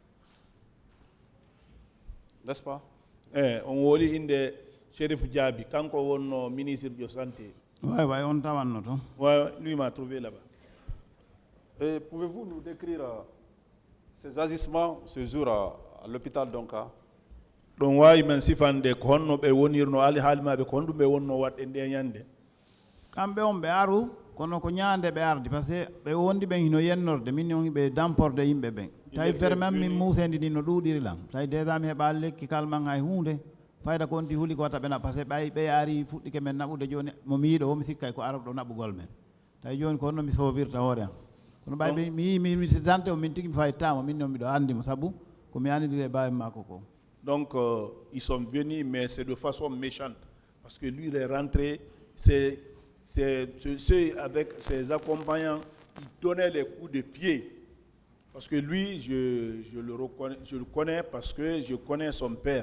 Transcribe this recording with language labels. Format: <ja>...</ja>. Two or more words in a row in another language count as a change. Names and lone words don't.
<fr>N'est-ce pas? On dit inde Cherif Diaby, quand on est ministre de la Santé. Oui, on t'a vu. Oui, lui m'a trouvé là-bas. Et pouvez-vous nous décrire ces agissements ce jour à l'hôpital Donka?</fr> <ff>Don wawi man sifande ko honno be wonirno ali haalmaɓe ko honɗum ɓe wonno waɗde nde ñande. Kamɓe on ɓe aru kono ko ñaande ɓe ardi</ff> <fr>par ce que</fr> <ff>ɓe wondi ɓen hino yennorde min on ɓe damporde yimɓe ɓen tawi fere même min musendi ndi no ɗuuɗiri lam tawi déjà mi heɓa lekki kalman hay hunde fayda ko onti huuli ko wata ɓe naɓ</ff> <fr>par ce que</fr> <ff>ɓe ari fuɗɗike men naɓude joni momi yiiɗo womi sikkay ko arɗo naɓugol men tawi joni ko honno mi sowirta hoore am kono ɓay mi yi mi sante o min tigui mi fayittama min noon mbiɗo andimo saabu komi andidiri e bawi makko ko.</ff> <fr>Donc, ils sont venus, mais c'est de façon méchante. Parce que lui, il est rentré, c'est ceux avec ses accompagnants qui donnaient les coups de pied. Parce que lui, je le connais parce que je connais son père.</fr>